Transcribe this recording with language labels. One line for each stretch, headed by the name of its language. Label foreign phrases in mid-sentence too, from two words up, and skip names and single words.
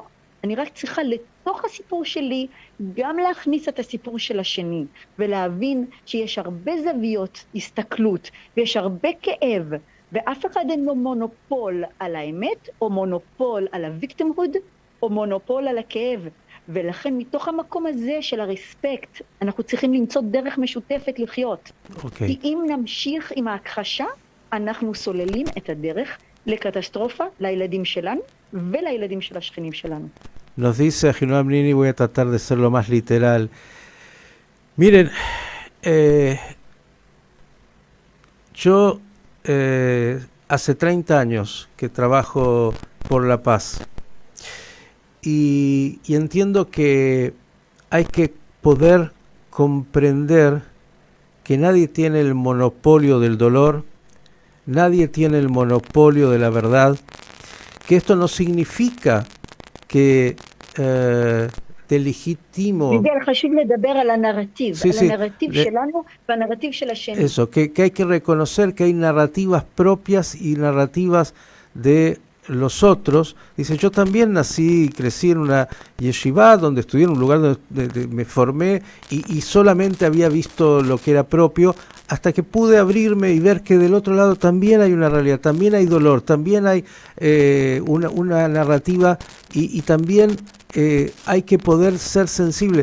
Hebrew: אני רק צריכה לתוך הסיפור שלי גם להכניס את הסיפור של השני, ולהבין שיש הרבה זוויות הסתכלות, ויש הרבה כאב, ואף אחד אין לו מונופול על האמת, או מונופול על הוויקטימהוד, או מונופול על הכאב. ולכן מתוך המקום הזה של הרספקט, אנחנו צריכים למצוא דרך משותפת לחיות. כי אם נמשיך עם ההכחשה, אנחנו סוללים את הדרך לקטסטרופה לילדים שלנו ולילדים של השכנים שלנו.
Spanish: Nos dice Ahinoam Nini, voy a tratar de ser lo más literal. Miren, yo hace 30 años que trabajo por la paz y entiendo que hay que poder comprender que nadie tiene el monopolio del dolor, nadie tiene el monopolio de la verdad, que esto no significa que delegitimo...
Hebrew: חשוב לדבר על הנרטיב, על הנרטיב שלנו והנרטיב של השני.
Spanish: Eso, que hay que reconocer que hay narrativas propias y narrativas de los otros. Dice, yo también nací y crecí en una yeshiva donde estudié, en un lugar donde me formé y solamente había visto lo que era propio, hasta que pude abrirme y ver que del otro lado también hay una realidad, también hay dolor, también hay una narrativa y también hay que poder ser sensible.